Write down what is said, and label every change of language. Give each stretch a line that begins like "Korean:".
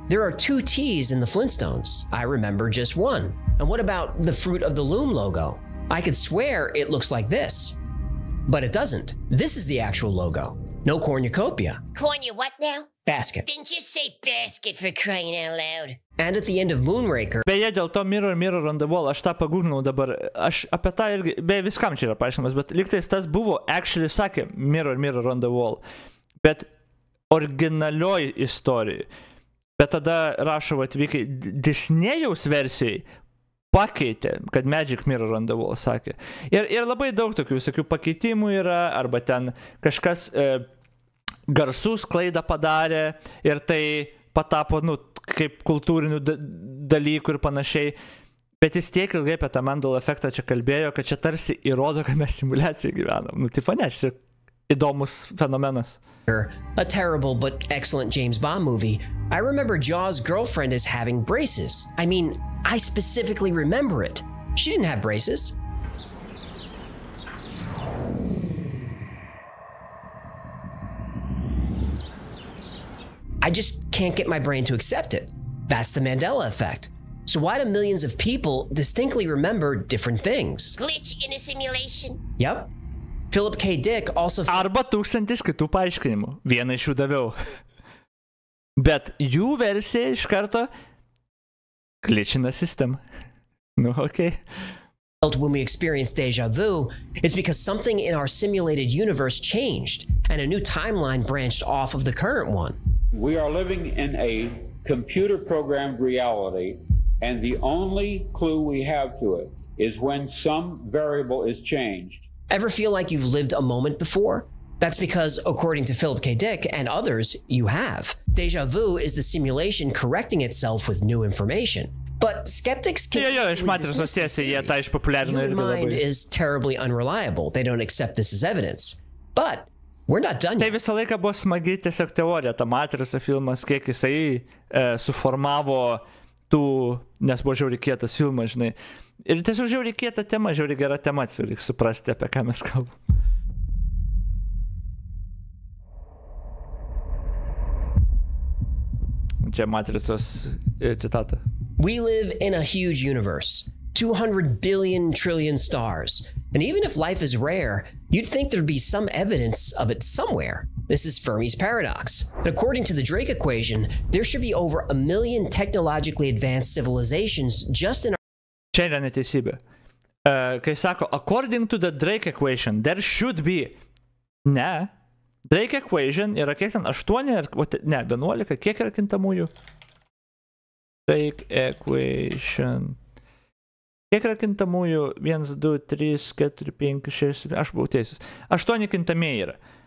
English: There are 2 T's in the Flintstones. I remember just one. And what about the Fruit of the Loom logo? I could swear it looks like this, but it doesn't. This is the actual logo. No cornucopia. Cornu what now? Basket. Then just say basket for crying out loud. And at the end of Moonraker...
Lithuanian: Beje, dėl to
English: Mirror, Mirror on the Wall,
Lithuanian: aš tą pagūglinau dabar, aš apie tą irgi, beje, viskam čia yra paaiškinamas, bet lygtais tas buvo, actually sakė Mirror, Mirror on the Wall, bet originalioj istorijai. Bet tada rašo atvykai, Disnėjaus versijai pakeitė, kad
English: Magic Mirror on the Wall
Lithuanian: sakė. Ir labai daug tokių visokių pakeitimų yra, arba ten kažkas garsų sklaidą padarė ir tai patapo, nu, kaip kultūrinių dalykų ir panašiai. Bet jis tiek ilgai apie tą Mandela efektą čia kalbėjo, kad čia tarsi įrodo, kad mes simuliacijai gyvenam. Nu, tai ne, šis įdomus fenomenas.
English: A terrible but excellent James Bond movie, I remember Jaws' girlfriend as having braces. I mean, I specifically remember it. She didn't have braces. I just can't get my brain to accept it. That's the Mandela effect. So why do millions of people distinctly remember different things? Glitch in a simulation? Yep. Philip K. Dick also...
Lithuanian: Arba 1000 kitų paaiškinimų. Vieną iš jų daviau. Bet jų versija iš karto glitchina sistemą. Nu, okay.
English: When we experience deja vu, it's because something in our simulated universe changed and a new timeline branched off of the current one. We are living in a computer-programmed reality, and the only clue we have to it is when some variable is changed. Ever feel like you've lived a moment before? That's because, according to Philip K. Dick and others, you have. Deja vu is the simulation correcting itself with new information. But skeptics can dismiss this theory. Human mind is terribly unreliable. They don't accept this as evidence. But we're not done yet.
Lithuanian: Tai visą laiką buvo smagi tiesiog teorija, ta Matrico filmas, kiek jisai suformavo tų, nes buvo žiauriai kietas filmas, žinai. Ir tiesiog žiauriai kieta tema, žiauriai gera tema, reikia suprasti, apie ką mes kalbam. Čia Matricos citata.
English: We live in a huge universe, 200 billion trillion stars. And even if life is rare, you'd think there'd be some evidence of it somewhere. This is Fermi's paradox. But according to the Drake equation, there should be over 1 million technologically advanced civilizations just in our...
Lithuanian: Čia yra neteisybė. kai sako,
English: according to the Drake equation, there should be.
Lithuanian: Ne. Drake equation yra kiek ten 8, ne, 11, kiek yra kintamųjų? Drake equation. Kiek yra kintamųjų? 1, 2, 3, 4, 5, 6, aš buvau teisus. 8 kintamieji yra.